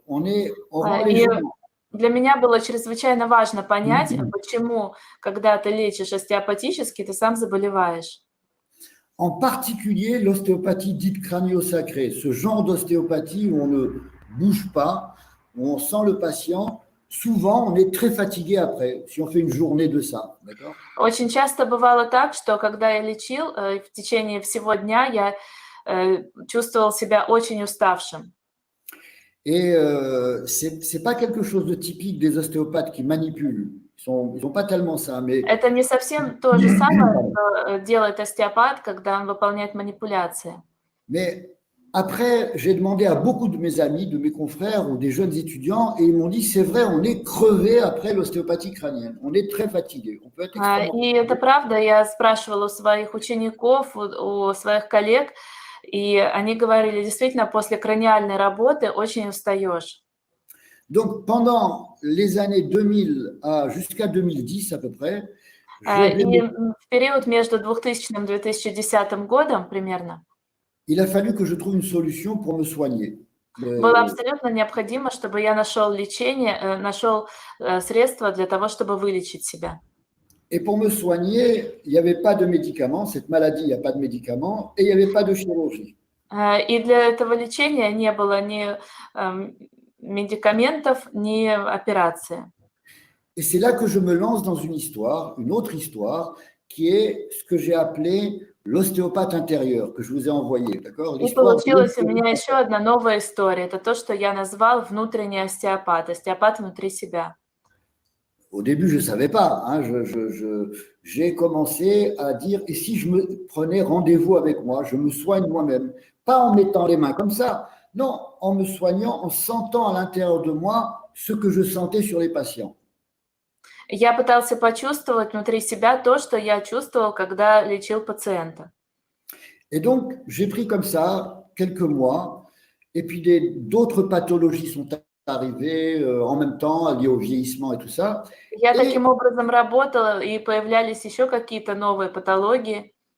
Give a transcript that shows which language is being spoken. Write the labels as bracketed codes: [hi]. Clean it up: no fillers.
[fr] On rend les [ru] И [fr] gens. [ru] для меня было чрезвычайно важно понять, почему, когда ты лечишь остеопатически, ты сам заболеваешь. [fr] En particulier, l'ostéopathie dite crânio-sacrée, ce genre d'ostéopathie où on ne bouge pas, où on sent le patient, souvent on est très fatigué après, si on fait une journée de ça. D'accord ? [ru] Очень часто бывало так, что когда я лечил, в течение всего дня я чувствовал себя очень уставшим. [fr] Et c'est pas quelque chose de typique des ostéopathes qui manipulent. Ils ont pas tellement ça, mais [ru] Это не совсем то же самое, что делает остеопат, когда он выполняет манипуляции. [fr] Mais après, j'ai demandé à beaucoup de mes amis, de mes confrères ou des jeunes étudiants, et ils m'ont dit, c'est vrai, on est crevé après l'ostéopathie crânienne. On est très fatigué. On peut être extrêmement [ru] И это правда, я спрашивала у своих учеников, у своих коллег, и они говорили, действительно, после краниальной работы очень устаешь. [fr] Donc, pendant les années 2000 jusqu'à 2010 à peu près, [ru] И в период между 2000 и 2010 годом примерно [fr] il a fallu que je trouve une solution pour me soigner. [ru] было абсолютно необходимо, чтобы я нашел лечение, нашел средства для того, чтобы вылечить себя. [fr] Et pour me soigner, il n'y avait pas de médicaments. Cette maladie, il n'y a pas de médicaments et il n'y avait pas de chirurgie. [ru] И для этого лечения не было ни медикаментов, ни операции. [fr] Et c'est là que je me lance dans une autre histoire, qui est ce que j'ai appelé l'ostéopathe intérieur, que je vous ai envoyé, d'accord ? [ru] И получилась у меня еще одна новая история. Это то, что я назвал внутренний остеопат, остеопат внутри себя. [fr] Au début, je ne savais pas. Hein, j'ai commencé à dire, et si je me prenais rendez-vous avec moi, je me soigne moi-même, pas en mettant les mains comme ça, non, en me soignant, en sentant à l'intérieur de moi ce que je sentais sur les patients. [ru] Я пытался почувствовать внутри себя то, что я чувствовал, когда лечил пациента. [fr] Et donc, j'ai pris comme ça quelques mois, et puis d'autres pathologies sont arrivées en même temps, liées au vieillissement et tout ça. [ru] Я таким образом работала, и появлялись еще какие-то новые патологии.